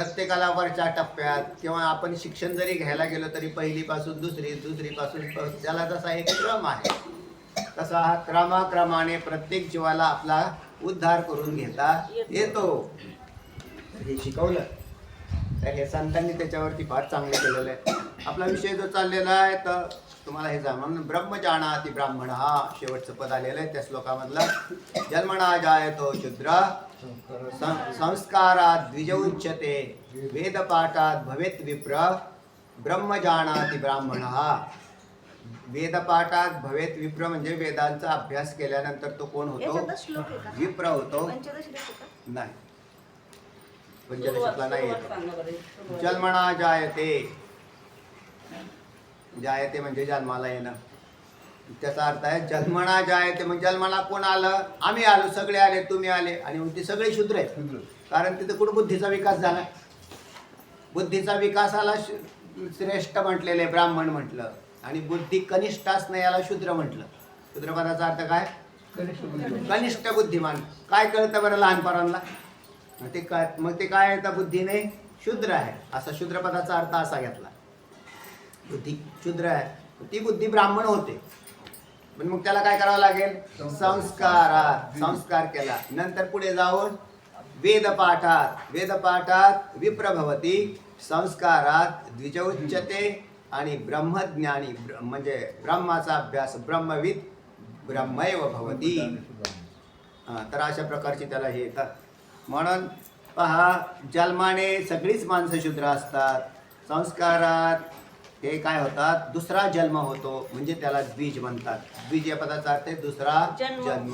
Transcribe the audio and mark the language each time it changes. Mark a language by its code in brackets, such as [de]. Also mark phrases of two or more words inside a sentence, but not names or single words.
[mr] प्रत्येकाला वरच्या टप्प्यात किंवा आपण शिक्षण जरी घ्यायला गेलो तरी पहिलीपासून दुसरी, दुसरीपासून त्याला जसा एक क्रम आहे तसा हा क्रमाक्रमाने प्रत्येक जीवाला आपला उद्धार करून घेता येतो. हे शिकवलं तर हे संतांनी त्याच्यावरती फार चांगलं केलेलं आहे. आपला विषय जो चाललेला आहे तर तुम्हाला हे जाणून [sa] ब्रह्म जानाति ब्राह्मण [mr] हा शेवटचं पद आलेलं आहे त्या श्लोकामधलं. [sa] जन्मना जायतो शूद्र संस्कारात द्विजोच्यते वेदपाठात भवेत विप्र ब्रह्म जानाति ब्राह्मण. वेदपाठात भवेत विप्र [mr] म्हणजे वेदांचा अभ्यास केल्यानंतर तो कोण होतो? याच्यातच श्लोक आहे का? विप्र होतो. पंचदशी आहे का? नाही, पंचदशीतला नाही सुरुवात येतो. सांगा बरं, सुरुवात. [sa] जन्मना जायते, [mr] जायते म्हणजे जन्माला येणं. त्याचा अर्थ आहे [sa] जन्मना जायते [mr] म्हणजे जन्माला कोण आलं? आम्ही आलो, सगळे आले, तुम्ही आले, आणि मग ते सगळे शूद्र आहेत. कारण तिथे कुठं बुद्धीचा विकास झाला? बुद्धीचा विकासाला श्रेष्ठ म्हटलेले ब्राह्मण म्हटलं, आणि बुद्धी कनिष्ठ असणं याला शूद्र म्हटलं. शूद्र पदाचा अर्थ काय? कनिष्ठ बुद्धिमान. काय कळतं बरं लहानपणाला? मग ते काय येतं? बुद्धीने शूद्र आहे, असा शूद्र पदाचा अर्थ असा घेतला. बुद्धी शूद्र आहे, ती बुद्धी ब्राह्मण होते, पण मग त्याला काय करावं लागेल? संस्कारात संस्कार केला. नंतर पुढे जाऊन [sa] वेदपाठात विप्र भवती, संस्कारात द्विजोच्यते, [mr] आणि ब्रह्मज्ञानी म्हणजे ब्रह्माचा अभ्यास [sa] ब्रह्मविद ब्रह्मैव भवती. [mr] तर अशा प्रकारची त्याला हे येतात. म्हणून पहा, जन्माने सगळीच माणसं शूद्र असतात. संस्कारात हे काय होतात? दुसरा जन्म होतो, म्हणजे त्याला द्विज म्हणतात. द्विज या पदाचा अर्थ आहे दुसरा जन्म.